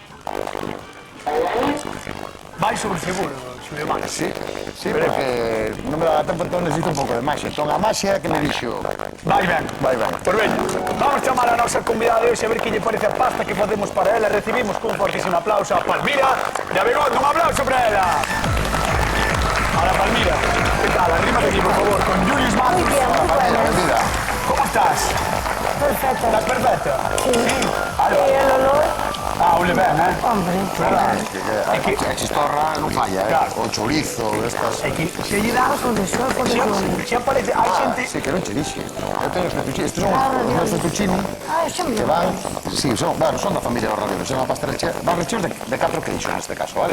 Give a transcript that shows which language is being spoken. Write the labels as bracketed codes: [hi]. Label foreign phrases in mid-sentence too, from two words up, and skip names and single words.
[gl] Vai sobre seguro, Xulio Max. Sí, pero é que non me dá tempo, entón necesito un pouco de maxia. Entón a maxia que me dixo... Vai ben. Vai. Por veña, vamos chamar a nosa convidada de hoxe a ver que lle parece a pasta que facemos para ela. Recibimos cun fortísimo aplauso a Palmira de Abegondo. Un aplauso para ela. [es] A la Palmira. Que tal? Arrímate aquí, por favor, con Julius Max. Muy bien, muy buena. Mira, ¿Cómo estás? Perfecto. ¿Estás perfecta? Sí. Y el olor, [gl] Ole ben, hombre. a chistorra non falla, O chourizo, estas... É que se lle dá... [es] Con eso, con eso. [gl] Se aparece, hai xente... Sí, que non che dixe. Eu teño os fettuccini, estes son os meus fettuccini [es] Ah, eso que me van... [gl] Sí, son da familia dos ravioles, son a pasta rechea, van recheos de 4 queixos neste caso, vale?